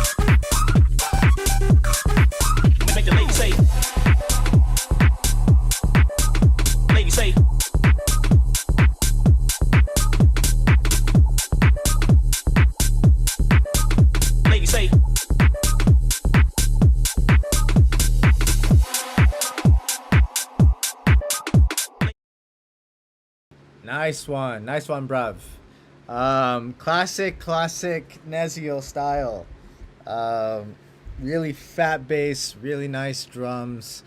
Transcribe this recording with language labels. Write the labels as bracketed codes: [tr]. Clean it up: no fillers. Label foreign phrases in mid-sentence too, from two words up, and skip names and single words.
[en] Make the lady say. Lady say. Lady say. Nice one, bruv. Classic Nezio style. Really fat bass, really nice drums.